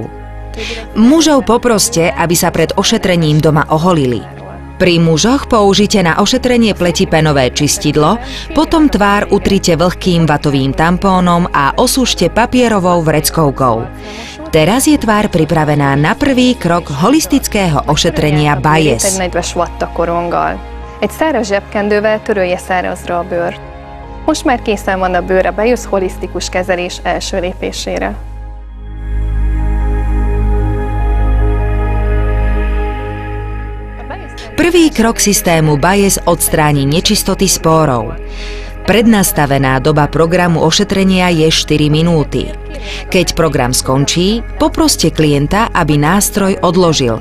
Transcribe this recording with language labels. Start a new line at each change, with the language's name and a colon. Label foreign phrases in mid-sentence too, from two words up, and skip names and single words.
Slovak: Mužov poproste, aby sa pred ošetrením doma oholili. Pri mužoch použite na ošetrenie pleti penové čistidlo, potom tvár utrite vlhkým vatovým tampónom a osúšte papierovou vreckovkou. Teraz je tvár pripravená na prvý krok holistického ošetrenia BIAS.
Hungarian: Egy nedves vattakoronggal. Egy száraz zsebkendővel törölje szárazra a bőrt. Most már készen van a bőr a BIAS holisztikus kezelés első lépésére.
Slovak: Prvý krok systému BIAS odstráni nečistoty z pórov. Prednastavená doba programu ošetrenia je 4 minúty. Keď program skončí, poproste klienta, aby nástroj odložil.